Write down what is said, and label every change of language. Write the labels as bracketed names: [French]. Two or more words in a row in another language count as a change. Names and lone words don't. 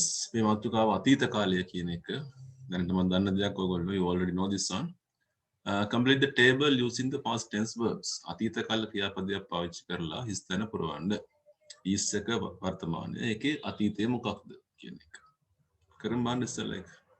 [Sinhala] මේ මාතෘකාව අතීත කාලය කියන එක. දැනට මම දන්න දෙයක් ඔයගොල්ලෝ [English] you already know this one. Complete the table using the past tense verbs. [Sinhala] අතීත කාල ක්‍රියාපදයක් පාවිච්චි කරලා හිස් තැන පුරවන්න. is එක වර්තමානය. ඒකේ අතීතය මොකක්ද කියන එක. කරමු බලන්න ඉස්සෙල්ලා ඒක.